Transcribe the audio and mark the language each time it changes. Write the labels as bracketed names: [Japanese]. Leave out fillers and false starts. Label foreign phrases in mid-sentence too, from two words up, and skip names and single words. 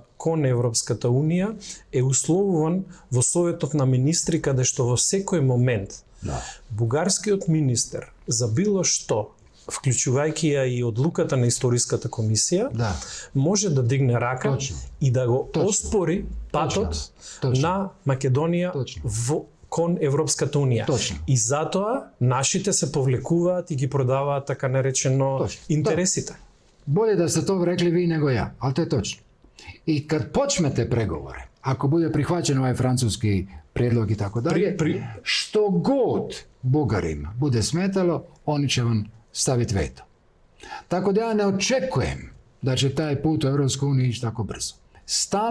[Macedonian] кон Европската унија е условуван во Советот на министри, каде што во секој момент бугарскиот министер за било што, вклучувајќи ја и одлуката на историската комисија, може да дигне рака и да го оспори патот на Македонија кон Европската унија. И затоа нашите се повлекуваат и ги продаваат така наречено интересите. [Croatian] Bolje da ste to rekli vi nego ja, ali to je točno. I kad počnete pregovore, ako bude prihvaćen ovaj francuski prijedlog i tako dalje, što god Bugarima bude smetalo, oni će vam staviti veto. Tako da ja ne očekujem da će taj put u EU ići tako brzo.